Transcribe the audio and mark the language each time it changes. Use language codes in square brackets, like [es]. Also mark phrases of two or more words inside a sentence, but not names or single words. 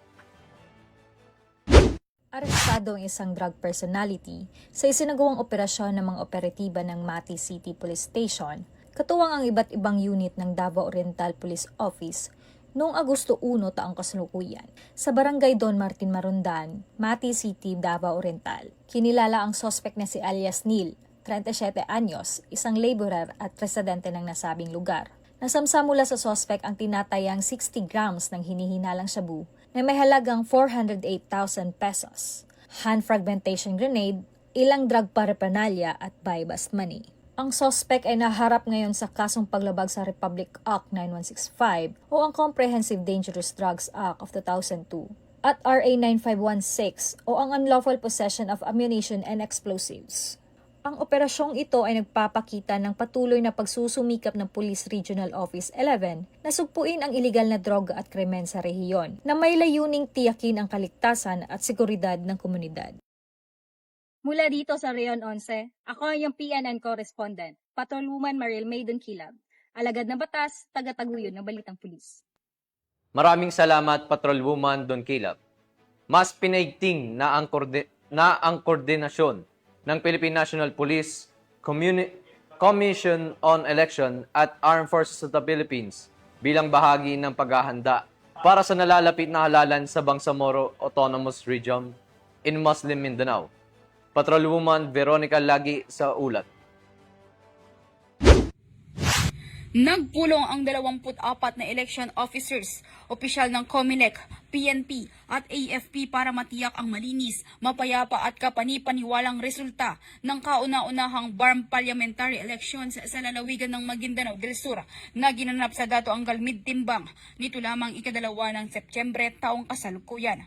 [tl] Arestado ang isang [en] drug personality [tl] sa isinagawang operasyon ng mga operatiba ng Mati City Police Station, katuwang ang iba't ibang unit ng Davao Oriental Police Office noong Agosto 1 taong kasalukuyan sa Barangay Don Martin Marundan, Mati City, Davao Oriental. Kinilala ang suspect na si alias Neil, 37 anyos, isang laborer at residente ng nasabing lugar. Nasamsa mula sa suspect ang tinatayang 60 grams ng hinihinalang shabu na may halagang 408,000 pesos, [en] hand fragmentation grenade, ilang drug paraphernalia at buy-bust money. [tl] Ang suspect ay naharap ngayon sa kasong paglabag sa Republic Act 9165 o ang Comprehensive Dangerous Drugs Act of 2002 at RA 9516 o ang Unlawful Possession of Ammunition and Explosives. Ang operasyong ito ay nagpapakita ng patuloy na pagsusumikap ng Police Regional Office 11 na sugpuin ang iligal na droga at krimen sa rehiyon na may layuning tiyakin ang kaligtasan at seguridad ng komunidad. Mula dito sa Rayon 11, ako ang iyong PNN correspondent, Patrolwoman Mariel May Dunkilap, alagad ng batas, taga-taguyod ng Balitang Pulis. Maraming salamat, Patrolwoman Dunkilap. Mas pinaigting na ang koordinasyon ng Philippine National Police, Commission on Election at Armed Forces of the Philippines bilang bahagi ng paghahanda para sa nalalapit na halalan sa Bangsamoro Autonomous Region in Muslim Mindanao. Patrolwoman Veronica Lagi sa ulat. Nagpulong ang 24 na [en] election officers, [tl] opisyal ng COMELEC, PNP at AFP para matiyak ang malinis, mapayapa at kapani-paniwalang resulta ng kauna-unahang BARM [en] parliamentary elections [tl] sa lalawigan ng Maguindanao del Sur na ginanap sa Dato Angal Mid-Timbang nito lamang ika-2 ng Setyembre taong kasalukuyan.